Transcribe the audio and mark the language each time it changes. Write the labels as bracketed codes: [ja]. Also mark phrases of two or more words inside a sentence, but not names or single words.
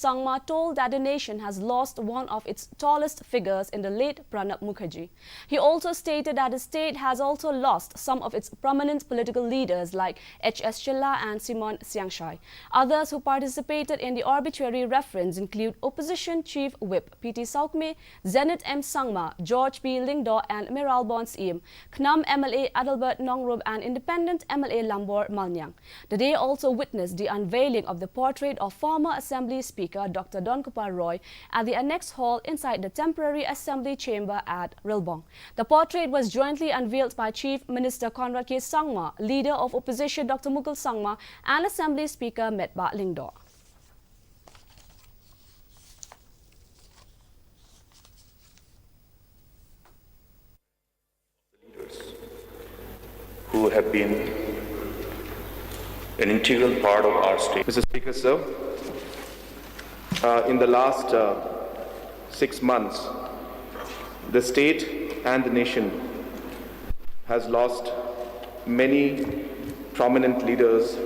[en] Sangma told that the nation has lost one of its tallest figures in the late Pranab Mukherjee. He also stated that the state has also lost some of its prominent political leaders like H.S. Shala and Simon Siangshai. Others who participated in the obituary reference include Opposition Chief Whip P.T. Saukme, Zenith M. Sangma, George P. Lingdo and Miralbon Siem, Knam MLA Adalbert Nongrub and Independent MLA Lambor Malnyang. The day also witnessed the unveiling of the portrait of former Assembly Speaker Dr. Donkupar Roy at the Annex Hall inside the temporary Assembly chamber at Rilbong. The portrait was jointly unveiled by Chief Minister Conrad K. Sangma, Leader of Opposition Dr. Mukul Sangma and Assembly Speaker Metba Lingdo. who have been an integral part of our state. Mr. Speaker, sir, in the last 6 months, the state and the nation has lost many prominent leaders.